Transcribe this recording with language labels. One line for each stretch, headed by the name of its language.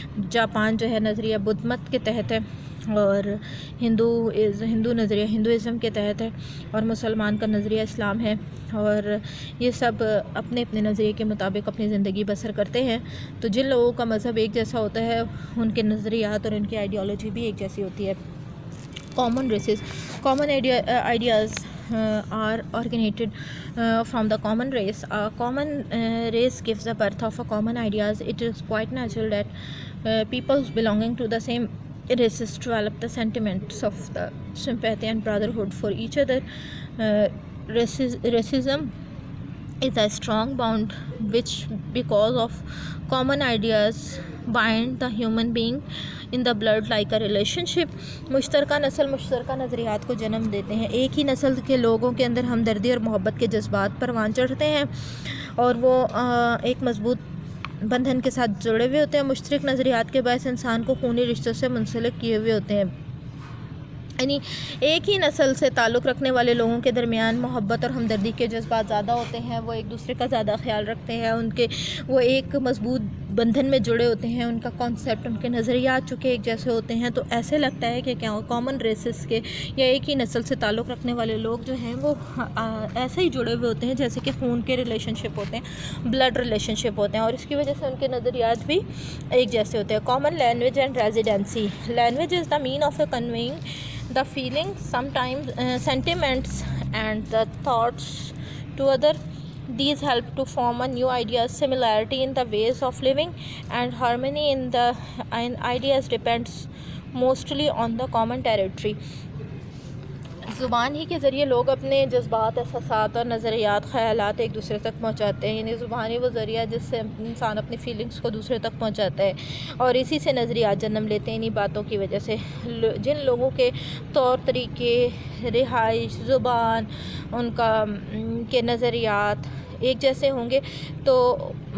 Urdu: Japan جو ہے نظریہ بدھ مت کے تحت ہے، اور ہندو نظریہ ہندوازم کے تحت ہے، اور مسلمان کا نظریہ اسلام ہے، اور یہ سب اپنے اپنے نظریے کے مطابق اپنی زندگی بسر کرتے ہیں۔ تو جن لوگوں کا مذہب ایک جیسا ہوتا ہے ان کے نظریات اور ان کی آئیڈیالوجی بھی ایک جیسی ہوتی ہے۔
English: Common races, common ideas are originated from the common race. A common race gives the birth of a common ideas. It is quite natural that people belonging to the same races develop the sentiments of the sympathy and brotherhood for each other. Racism is a strong bond which, because of common ideas, bind the human being in the blood like a relationship.
Urdu: مشترکہ نسل مشترکہ نظریات کو جنم دیتے ہیں۔ ایک ہی نسل کے لوگوں کے اندر ہمدردی اور محبت کے جذبات پروان چڑھتے ہیں، اور وہ ایک مضبوط بندھن کے ساتھ جڑے ہوئے ہوتے ہیں۔ مشترک نظریات کے باعث انسان کو خونی رشتوں سے منسلک کیے ہوئے ہوتے ہیں، یعنی ایک ہی نسل سے تعلق رکھنے والے لوگوں کے درمیان محبت اور ہمدردی کے جذبات زیادہ ہوتے ہیں، وہ ایک دوسرے کا زیادہ خیال رکھتے ہیں، وہ ایک مضبوط بندھن میں جڑے ہوتے ہیں، ان کا کانسیپٹ، ان کے نظریات چونکہ ایک جیسے ہوتے ہیں، تو ایسے لگتا ہے کہ کیا کامن ریسز کے یا ایک ہی نسل سے تعلق رکھنے والے لوگ جو ہیں وہ ایسے ہی جڑے ہوئے ہوتے ہیں جیسے کہ خون کے ریلیشن شپ ہوتے ہیں، بلڈ ریلیشن شپ ہوتے ہیں، اور اس کی وجہ سے ان کے نظریات بھی ایک جیسے ہوتے ہیں۔
English: Common language and residency, language is the mean of conveying the feelings, sometimes sentiments and the thoughts to other. These help to form a new ideas. Similarity in the ways of living and harmony in ideas depends mostly on the common territory.
Urdu: زبان ہی کے ذریعے لوگ اپنے جذبات، احساسات اور نظریات، خیالات ایک دوسرے تک پہنچاتے ہیں، یعنی زبان ہی وہ ذریعہ جس سے انسان اپنی فیلنگس کو دوسرے تک پہنچاتا ہے، اور اسی سے نظریات جنم لیتے ہیں۔ انہی باتوں کی وجہ سے جن لوگوں کے طور طریقے، رہائش، زبان، ان کے نظریات ایک جیسے ہوں گے تو